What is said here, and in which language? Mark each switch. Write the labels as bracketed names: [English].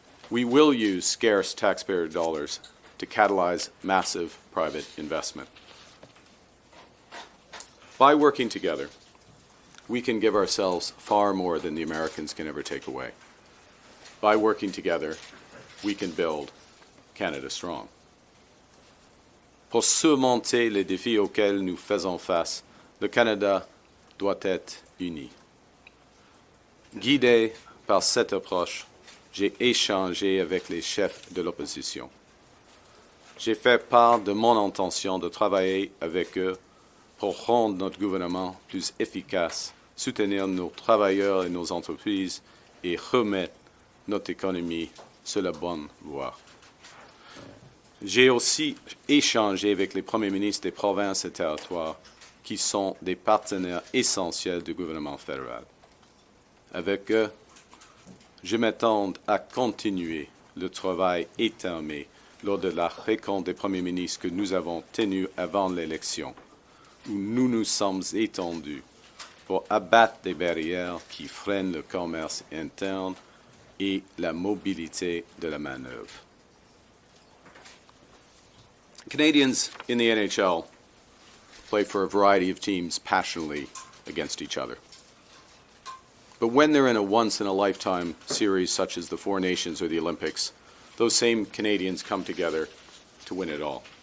[English] We will use scarce taxpayer dollars to catalyze massive private investment. By working together, we can give ourselves far more than the Americans can ever take away. By working together, we can build Canada strong. [French] Pour surmonter les défis auxquels nous faisons face, le Canada doit être uni. Guidé par cette approche, j'ai échangé avec les chefs de l'opposition. J'ai fait part de mon intention de travailler avec eux pour rendre notre gouvernement plus efficace, soutenir nos travailleurs et nos entreprises et remettre notre économie sur la bonne voie. J'ai aussi échangé avec les premiers ministres des provinces et territoires qui sont des partenaires essentiels du gouvernement fédéral. Avec eux, je m'attends à continuer le travail étamé lors de la rencontre des premiers ministres que nous avons tenue avant l'élection, où nous nous sommes étendus pour abattre les barrières qui freinent le commerce interne et la mobilité de la main-d'œuvre. [English] Canadians in the NHL play for a variety of teams passionately against each other. But when they're in a once-in-a-lifetime series such as the Four Nations or the Olympics, those same Canadians come together to win it all.